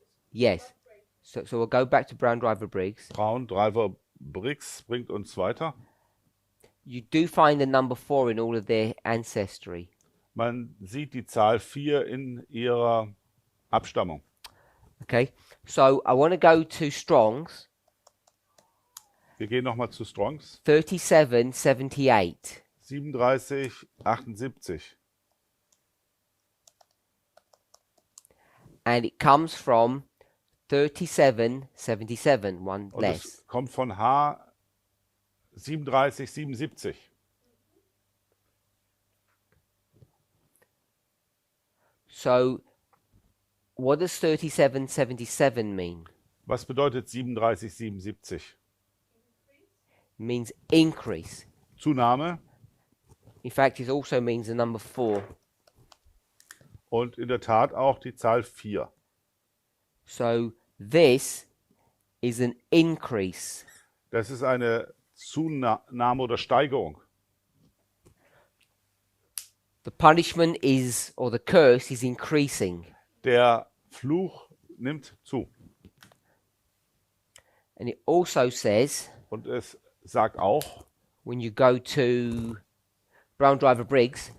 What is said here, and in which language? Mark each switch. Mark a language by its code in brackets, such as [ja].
[en] Yes. So we'll go back to Brown Driver Briggs. [de] Braun Driver Briggs bringt uns weiter. [en] You do find the number 4 in all of their ancestry. [de] Man sieht die Zahl 4 in ihrer Abstammung. [en] Okay. So I want to go to Strong's [de] Wir gehen nochmal zu Strongs. [en] 37:78. [de] 37, 78. [en] And it comes from 37:77, one [de] Und [en] less. [de] es kommt von H 37, 77. [en] So what does 37:77 mean? [de] Was bedeutet 37, 77? [en] It means increase. [de] Zunahme. [en] In fact, it also means the number 4. [de] Und in der Tat auch die Zahl 4. [en] So this is an increase. [de] Das ist eine Zunahme oder Steigerung. [en] The punishment is, or the curse is increasing. [de] Der Fluch nimmt zu. [en] And it also says, [de] Und es sagt auch, [en] when you go to Brown Driver Briggs,